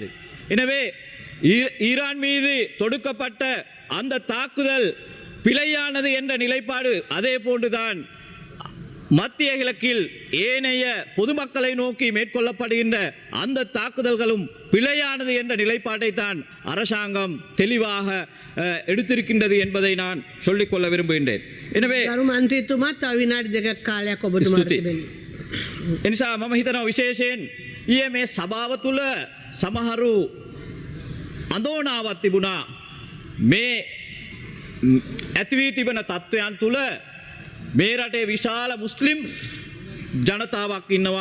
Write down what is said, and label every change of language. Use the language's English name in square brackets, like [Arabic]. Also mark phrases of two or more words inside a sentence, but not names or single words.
[Tamil] எனவே ஈரான் மீது தொடுக்கப்பட்ட அந்த தாக்குதல் பிழையானது என்ற நிலைப்பாடு, அதே போன்றுதான் மத்திய கிழக்கில் ஏனைய பொதுமக்களை நோக்கி மேற்கொள்ளப்படுகின்ற அந்த தாக்குதல்களும் பிழையானது என்ற நிலைப்பாட்டை தான் அரசாங்கம் தெளிவாக எடுத்திருக்கின்றது என்பதை நான் சொல்லிக்கொள்ள விரும்புகின்றேன். [Sinhala] எனவே එනිසා මම හිතනවා විශේෂයෙන් ඊයේ මේ සභාව තුළ සමහරු අඳෝනාවක් තිබුණා. මේ ඇතිවී තිබෙන තත්ත්වයන් තුළ මේ රටේ විශාල මුස්ලිම් ජනතාවක් ඉන්නවා.